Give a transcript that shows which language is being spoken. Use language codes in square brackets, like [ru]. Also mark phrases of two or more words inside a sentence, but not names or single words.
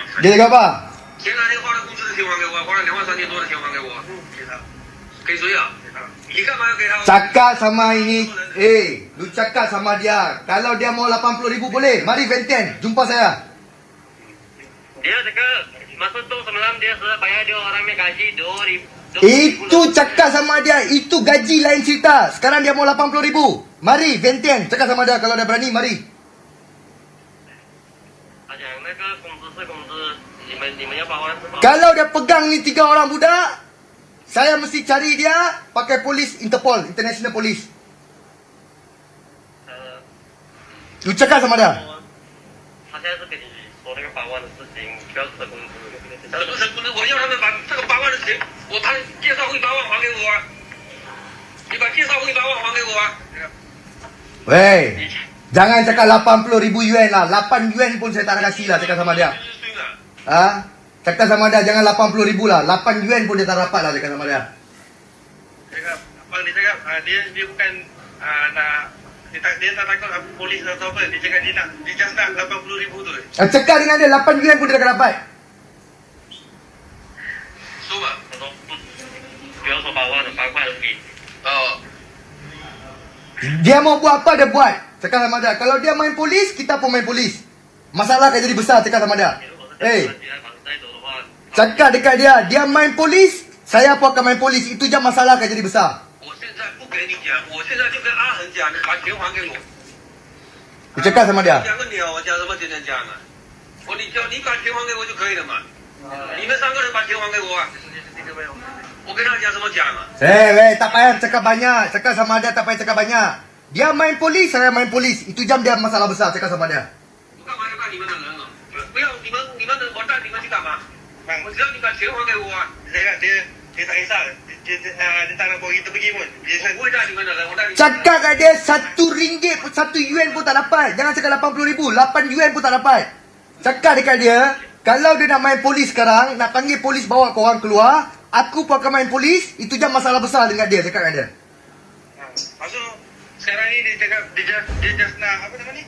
[ms] Dia cakap apa? [zh] 前2天花了工资的钱还给我，花了23000多的钱还给我。给他。给谁啊？给他。你干嘛要给他？ [ms] Cakap sama ini, lu cakap sama dia. Kalau dia mau 80,000 boleh. Mari Venten, jumpa saya. Dia cakap masa tu semalam dia sudah bayar dia orang ni gaji 2,000. Itu cakap sama dia, itu gaji lain cerita. Sekarang dia mau 80,000. Mari Venten, cakap sama dia kalau dia berani, mari. [zh] 他讲那个工资是工资，你们要包还是包？ [ms] Kalau dia pegang ni 3 orang budak, saya mesti cari dia pakai polis Interpol, [en] International Police. [ms] Lu cakap sama dia. [zh] 他现在是跟你说那个8万的事情，需要的工资。什么是不能？我要他们把这个8万的钱，他介绍费8万还给我啊！你把介绍费8万还给我啊！ [ms] Wey, jangan cakap 80,000 yuan lah. 8 yuan pun saya tak nak kasih lah, cakap sama dia. Ha? Cakap sama dia, jangan 80,000 lah. 8 yuan pun dia tak dapat lah, cakap sama dia. Cakap, abang dia cakap dia bukan nak dia tak takut polis atau apa. Dia cakap dia just nak 80,000 tu. Cakap dengan dia, 8 yuan pun dia tak dapat. [zh] 说吧。他说不要说8万了，8块都给。哦。 [ms] Dia mau buat apa, dia buat. Cakap sama dia. Kalau dia main polis, kita pun main polis. Masalah akan jadi besar, cakap sama dia. Cakap dekat dia, dia main polis, saya pun akan main polis. Itu je masalah akan jadi besar. [zh] 我现在不给你讲，我现在就跟阿恒讲，你把钱还给我。 [ms] Aku cakap sama dia. [zh] 讲个鸟，我讲什么天天讲啊？你把钱还给我就可以了嘛。你们3个人把钱还给我啊。我跟他讲什么讲啊？ [ms] Tak payah cakap banyak. Cakap sama dia, tak payah cakap banyak. Dia main polis, saya main polis. Itu jam dia masalah besar, cakap sama dia. [zh] 我干嘛要干你们的人啊？不要你们的，我带你们去干嘛？我只要你把钱还给我啊。 [ms] dia tak kisah. Dia tak nak bawa kita pergi pun. [zh] Dia 我会带你们的人，我带你们。 [ms] Cakap kat dia, 1 ringgit pun, 1 yuan pun tak dapat. Jangan cakap 80,000, 8 yuan pun tak dapat. Cakap dekat dia, kalau dia nak main polis sekarang, nak panggil polis bawa korang keluar, aku pun akan main polis. Itu je masalah besar dengan dia, cakap dengan dia. Maksud sekarang ni dia cakap dia just nak apa nama ni?